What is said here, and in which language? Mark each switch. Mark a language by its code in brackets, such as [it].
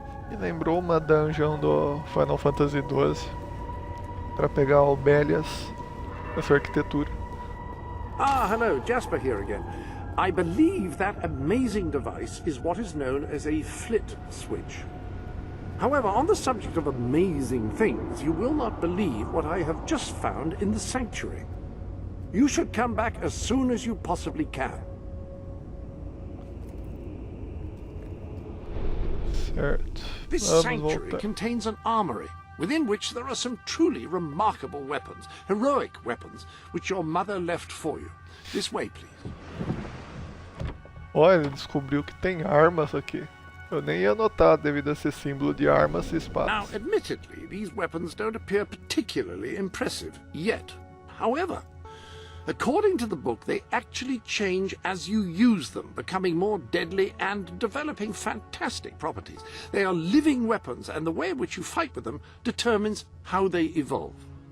[pt] Me lembrou uma dungeon do Final Fantasy XII para pegar albélias dessa arquitetura. [en] Ah, hello, Jasper here again. I believe that amazing device is what is known as a flit switch. However, on the subject of amazing things, you will not believe what I have just found in the sanctuary. You should come back as soon as you possibly can. [pt] Certo. [en] This sanctuary contains an armory, within which there are some truly remarkable weapons, heroic weapons, which your mother left for you. This way, please. [pt] Olha, ele descobriu que tem armas aqui. Eu nem ia notar devido a esse símbolo de armas e espadas. [en] Now, admittedly, these weapons don't appear particularly impressive yet. However, according to the book, they actually change as you use them, becoming more deadly and developing fantastic properties. They are living weapons, and the way in which you fight with them determines how they evolve.